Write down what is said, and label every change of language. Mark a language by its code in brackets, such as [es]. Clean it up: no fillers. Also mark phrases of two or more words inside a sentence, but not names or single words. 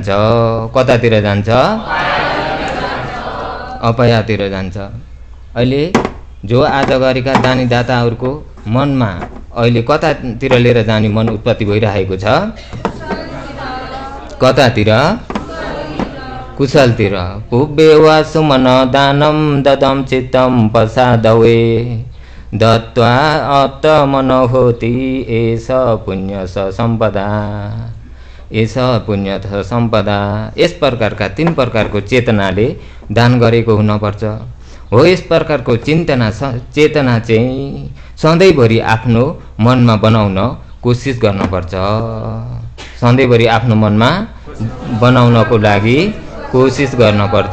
[ne] कतातिर जान्छ? अपायतिर जान्छ। अहिले जो आज गरेका दानी दाताहरूको मनमा अहिले कतातिर लिएर जाने मन उत्पत्ति भइरहेको छ? कतातिर? [pi] कुशलतिर पुब्बेवा सुमन दानं ददं चित्तं प्रसादवे दत्वा आत्मनोहोति एष पुण्य स सम्पदा एष पुण्य स सम्पदा। [ne] यस प्रकारका 3 प्रकारको चेतनाले दान गरेको हुनुपर्छ हो। यस प्रकारको चेतना चाहिँ सधैँभरि आफ्नो मनमा बनाउन कोसिस गर्नुपर्छ। सधैँभरि आफ्नो मनमा बनाउनको लागि कोसिस गर्नुपर्छ।